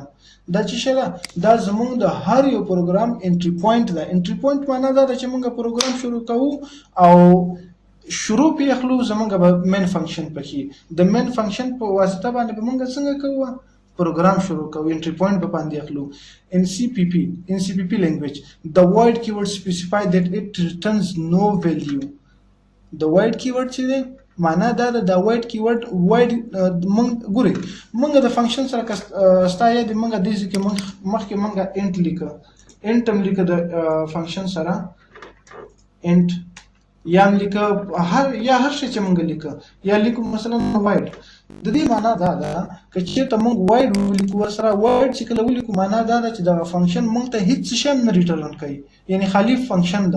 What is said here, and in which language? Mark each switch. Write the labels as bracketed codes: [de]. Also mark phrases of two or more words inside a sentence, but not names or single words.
[ps] دا چې شه ده دا زمونږ د هر یو پروګرام [en] entry point [ps] ده. [en] entry point [ps] معنا دا ده چې موږ پروګرام شروع کوو او شروع پې اخلو زمونږ به [en] main function [ps] پکې. د [en] main function [ps] په واسطه باندې به موږ څنګه کوو؟ پروګرام شروع کوو، [en] entry point [ps] به باندې اخلو. [en] in CPP language the void keyword specify that it returns no value. [ps] د [en] void keyword [ps] چې دی معنا دا ده د [en] void keyword [ps] void ګورئ موږ د فنکشن سره ستا یاد موږ دې کې مخکې موږ انټ لیکه، انټ هم لیکه د فنکشن سره انټ یا لیکه هر شي چې موږ لیکه یا لیکو مثلا وایډ. د دې معنا دا ده که چېرته موږ وایډ ولیکو ورسره وایډ چې کله ولیکو معنا دا ده چې دغه فنکشن موږ ته هیڅ شی نه ریټرن کوي، یعنی خالي فنکشن ده.